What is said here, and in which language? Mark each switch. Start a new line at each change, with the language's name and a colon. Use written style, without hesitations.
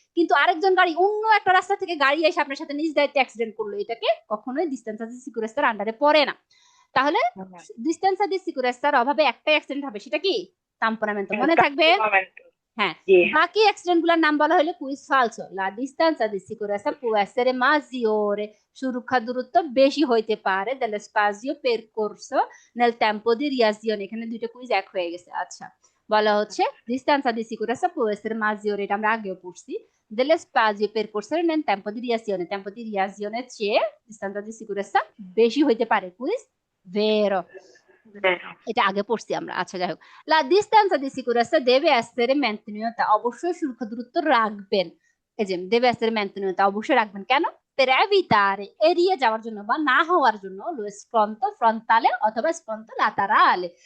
Bangla: কিন্তু আরেকজন গাড়ি অন্য একটা রাস্তা থেকে গাড়ি এসে আপনার সাথে নিজ দায়িত্বে অ্যাক্সিডেন্ট করলো, এটাকে কখনোই distanza di sicurezza আন্ডারে পড়ে না। তাহলে distanza di sicurezza অভাবে একটা অ্যাক্সিডেন্ট হবে, সেটা কি? tamponamento, মনে থাকবে? হ্যাঁ, বাকি অ্যাক্সিডেন্ট গুলোর নাম বলা হলো quiz ফালসো।
Italian: La distanza di sicurezza può essere maggiore,
Bangla: সুরক্ষা দূরত্ব বেশি হইতে পারে,
Italian: dello spazio percorso nel tempo di reazione।
Bangla: এখানে দুইটা কুইজ এক হয়ে গেছে। আচ্ছা, বলা হচ্ছে
Italian: distanza di sicurezza può essere maggiore,
Bangla: এটা আমরা আগেও পড়ছি,
Italian: dello spazio percorso nel tempo di reazione,
Bangla: tempo di reazione চেয়ে distanza di sicurezza বেশি হইতে পারে। কুইজ ভেরো, এটা আগে পড়ছি আমরা। আচ্ছা যাই হোক,
Italian: la distanza di sicurezza deve essere mantenuta,
Bangla: অবশ্যই সুরক্ষা দূরত্ব রাখবেন। এই যে
Italian: deve essere mantenuta,
Bangla: অবশ্যই রাখবেন। কেন?
Italian: per evitare
Bangla: এড়িয়ে যাওয়ার জন্য বা না হওয়ার জন্য
Italian: lo sconto frontale
Bangla: অথবা
Italian: sconto laterale।